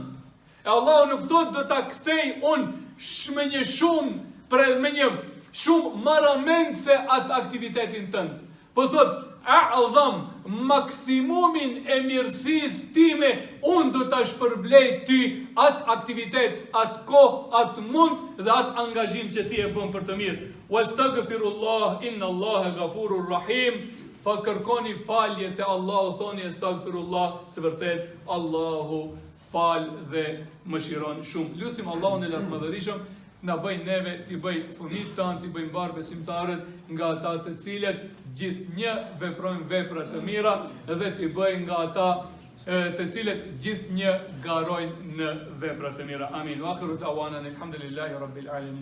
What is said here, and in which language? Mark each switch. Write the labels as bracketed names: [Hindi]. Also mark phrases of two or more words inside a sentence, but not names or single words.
[Albanian] E Allah nuk thot do ta kthej me një shumë maramendse atë aktivitetin tënd. Po thot Adham, maksimumin e mirësisë time, unë do ta shpërblej ty atë aktivitet, atë kohë, atë mund dhe atë angazhim që ti e bën për të mirë. [Arabic] Wastaghfirullah, إن الله غفور رحيم. [Albanian] Fa kërkoni falje te Allahu, thoni astaghfirullah, se vërtet Allahu fal dhe mëshiron shumë. Lutim Allahun e lartëmadhërisëm na bëj neve, t'i bëj fëmijët tanë, t'i bëj mbar besimtarët nga ata të cilët gjithnjë veprojnë vepra të mira dhe t'i bëj nga ata të cilët gjithnjë garojnë në vepra të mira. Amin. [Arabic] وآخر دعوانا الحمد لله رب العالمين.